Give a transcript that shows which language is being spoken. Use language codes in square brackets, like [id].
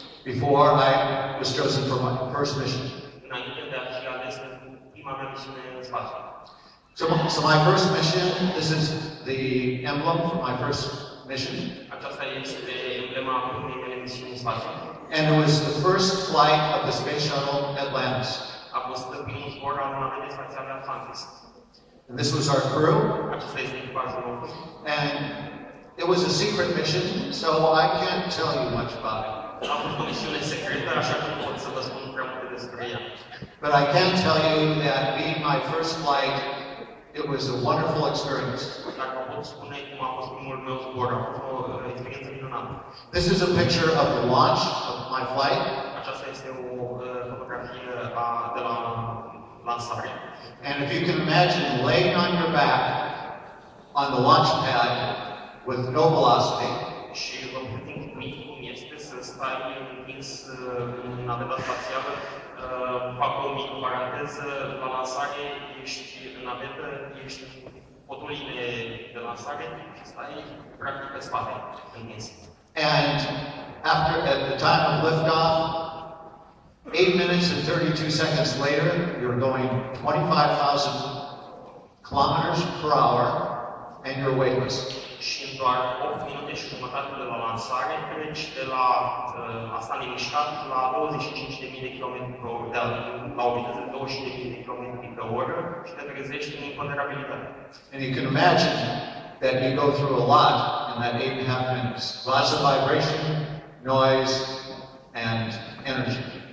[en] before I was chosen for my first mission. [ro] înainte de a fi ales pentru prima mea misiune în spațiu. [en] So my first mission, this is the emblem for my first mission. [ro] Aceasta este emblema primei mele misiuni în spațiu. [en] And it was the first flight of the space shuttle Atlantis. [ro] A fost primul zbor al navetei spațiale Atlantis. [en] And this was our crew. [ro] Acesta este echipajul nostru. [en] And it was a secret mission, so I can't tell you much about it. [ro] A fost o misiune secretă, așa că nu pot să vă spun prea multe despre ea. [en] But I can tell you that being my first flight, it was a wonderful experience. [ro] Dacă pot spune cum a fost primul meu zbor, a fost o experiență minunată. [en] This is a picture of the launch of my flight. [ro] Aceasta este o fotografie de la lansare. [en] And if you can imagine laying on your back on the launch pad with no velocity, [ro] Și vă puteți închipui cum este să stai întins în naveta spațială. Fac o mică paranteză, la lansare ești în navetă, ești în poturile de lansare și stai practic pe spate, întins. [en] and at the time of liftoff, 8 minutes and 32 seconds later, you're going 25,000 kilometers per hour and you're weightless. [ro] Și în doar 8 minute și jumătate de la lansare treci de la a sta nemișcat la 25.000 de km pe oră, la o viteză de 20.000 de km pe oră și te trezești în imponderabilitate. [en] And you can imagine that you go through a lot in that 8.5 minutes. Lots of vibration, noise, and energy.